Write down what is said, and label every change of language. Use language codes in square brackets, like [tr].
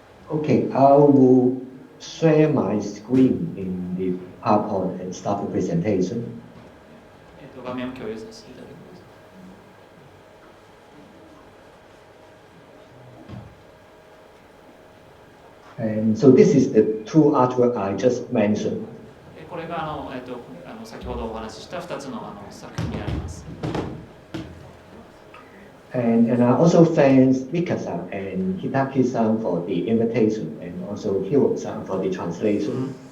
[en] Okay, I will share my screen in the PowerPoint and start the presentation. [ja] 画面を共有させていただきます。 [en] And so this is the two artwork I just mentioned. [ja] これが先ほどお話しした2つの作品になります。 [en] And I also thank Mika-san and Hitaki-san for the invitation and also Hiro-san for the translation.